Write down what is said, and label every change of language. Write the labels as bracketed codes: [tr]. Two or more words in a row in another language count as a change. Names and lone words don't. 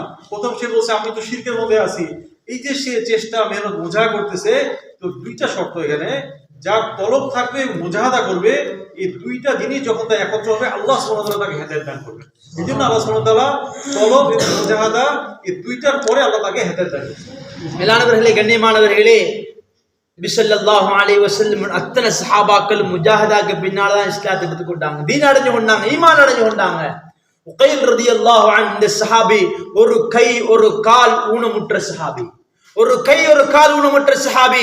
[bn] প্রথম সে বলছে আমি তো শিরকের মধ্যে আছি। এই যে সে চেষ্টা মেহনত মুজাহা করতেছে, তো দুইটা শর্ত এখানে, যার তলব থাকবে মুজাহাদা করবে, এই দুইটা জিনিস যখন তা একত্র হবে আল্লাহ [ar] سبحانه وتعالى [bn] তাকে হেদায়েত দান করবে। এই জন্য আল্লাহ [ar] سبحانه وتعالى [bn] তলব এবং মুজাহাদা এই দুইটার পরে আল্লাহ তাকে হেদায়েত দান করবে। [ta] மேலானவர்களே, கண்ணியமானவர்களே, நபி [ar] صلى الله عليه وسلم [ta] அத்தனை சஹாபாக்கள் முஜாஹிதாக்கு பின்னால தான் இஸ்லாத்தை எடுத்துக்கொண்டாங்க, தீன் அடைஞ்சு கொண்டாங்க, ஈமான் அடைஞ்சு கொண்டாங்க. உகைல் [ar] رضي الله عنه [ta] இந்த சஹாபி ஒரு கை ஒரு கால் ஊனமுற்ற சஹாபி, ஒரு கை ஒரு கால் ஊனமுற்ற சஹாபி.